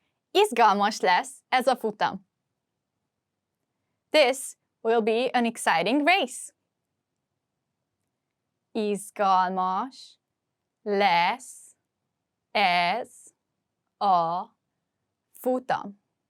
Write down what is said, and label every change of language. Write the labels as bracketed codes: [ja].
[hu] Izgalmas lesz ez a futam. [en] This will be an exciting race. [hu] Izgalmas lesz ez a futam.